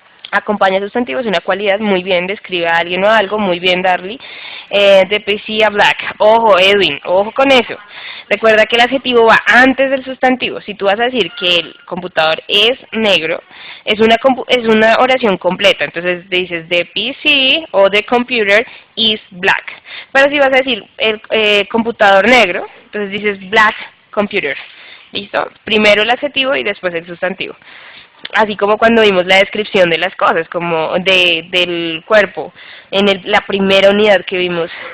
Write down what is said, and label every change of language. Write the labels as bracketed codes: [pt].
[es] Acompaña sustantivos de una cualidad, muy bien, describe a alguien o algo, muy bien, Darly. De PC a Black, ojo, Edwin, ojo con eso. Recuerda que el adjetivo va antes del sustantivo. Si tú vas a decir que el computador es negro, es una oración completa. Entonces dices [en] the PC o the computer is black. [es] Pero si vas a decir el computador negro, entonces dices [en] black computer. [es] ¿Listo? Primero el adjetivo y después el sustantivo. Así como cuando vimos la descripción de las cosas, como del cuerpo, en la primera unidad que vimos.